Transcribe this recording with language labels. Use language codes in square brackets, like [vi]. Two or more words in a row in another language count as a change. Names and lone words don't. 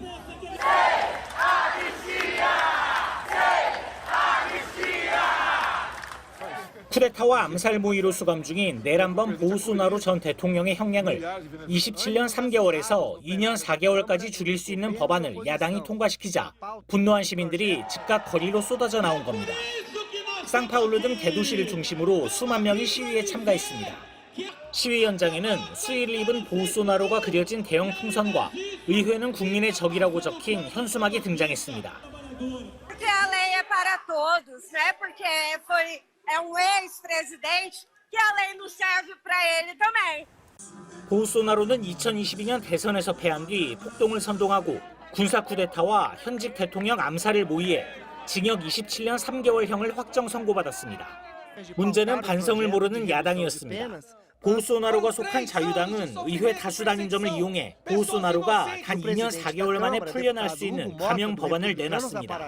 [ko] 쿠데타와 암살 모의로 수감 중인 네란범 보우소나루 전 대통령의 형량을 27년 3개월에서 2년 4개월까지 줄일 수 있는 법안을 야당이 통과시키자 분노한 시민들이 즉각 거리로 쏟아져 나온 겁니다. 상파울루 등 대도시를 중심으로 수만 명이 시위에 참가했습니다. 시위 현장에는 수의를 입은 보우소나루가 그려진 대형 풍선과 의회는 국민의 적이라고 적힌 현수막이 등장했습니다. [pt] Porque a lei é para todos, né? Porque é ex-presidente que a lei não serve para ele também. [ko] 보우소나루는 2022년 대선에서 패한 뒤 폭동을 선동하고 군사 쿠데타와 현직 대통령 암살을 모의해 징역 27년 3개월형을 확정 선고받았습니다. 문제는 반성을 모르는 야당이었습니다. 보우소나루가 속한 자유당은 의회 다수당인 점을 이용해 보우소나루가 단 2년 4개월 만에 풀려날 수 있는 감형 법안을 내놨습니다.